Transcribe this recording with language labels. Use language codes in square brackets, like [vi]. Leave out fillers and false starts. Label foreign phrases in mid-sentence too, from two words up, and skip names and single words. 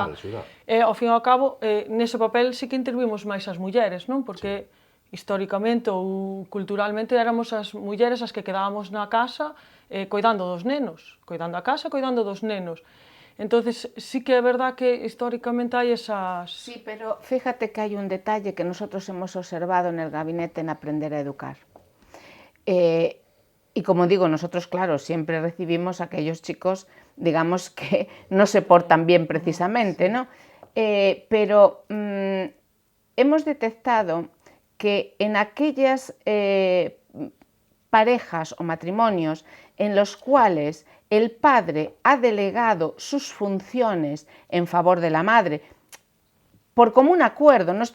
[gl] E, ao fin e ao cabo, nese papel sí que intervimos máis as mulleres, non? Porque históricamente ou culturalmente éramos as mulleres as que quedábamos na casa coidando dos nenos, coidando a casa, coidando dos nenos. Entonces, sí que é verdad que históricamente hai esas... [es] Sí, pero fíjate que hai un detalle que nosotros hemos observado en el gabinete en Aprender a Educar. Y como digo, nosotros, claro, siempre recibimos a aquellos chicos, digamos, que no se portan bien precisamente, ¿no? Pero hemos detectado que en aquellas parejas o matrimonios en los cuales el padre ha delegado sus funciones en favor de la madre, por común acuerdo, no